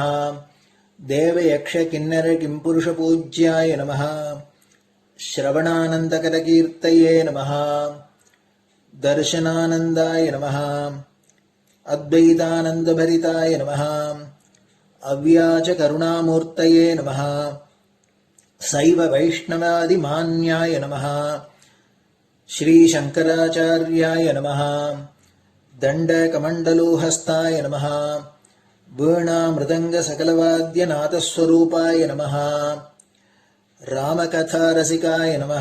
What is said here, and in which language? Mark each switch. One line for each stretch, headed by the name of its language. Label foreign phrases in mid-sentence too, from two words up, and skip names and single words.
Sanskrit: देवयक्ष किन्नर किंपुरुष पूज्याय नमः. श्रवणानन्दकरकीर्तये नमः. दर्शनानन्दाय नमः. अद्वैतानन्दभरिताय नमः. अव्याच करुणामूर्तये नमः. शैव वैष्णवादि मान्याय नमः। श्री शङ्कराचार्याय नमः. दण्ड कमण्डलुहस्ताय नमः. वीणा मृदङ्ग सकलवाद्य नादस्वरूपाय नमः. रामकथारसिकाय नमः.